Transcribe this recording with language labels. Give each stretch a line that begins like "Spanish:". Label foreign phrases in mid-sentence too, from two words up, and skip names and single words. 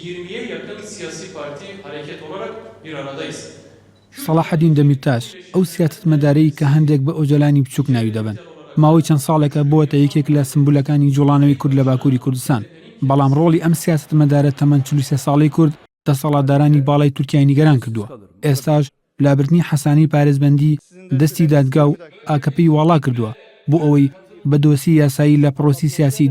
Turkish: 20'ye yakın siyasi parti hareket olarak bir aradayız.
Central Kurdish: صلاح الدین دەمیرتاش ئەو سیاسەتمەدارەی کە هەندێک بە ئۆجەلانی بچووک ناوی دەبن ماوەی چەند ساڵێکە بووەتە یەکێک لە سمبولەکانی جوڵانەوەی کورد لە باکووری کوردستان بەڵام ڕۆڵی ئەم سیاسەتمەدارە تەمەن 43 ساڵەی کورد دەسەڵاتدارانی باڵای تورکیای نیگەران کردووە ئێستاش لابردنی حەسانی پارێزبەندی دەستی دادگا و ئاکەپی واڵا کردووە بۆ ئەوەی بە دۆسی یاسایی لە پرۆسی سیاسی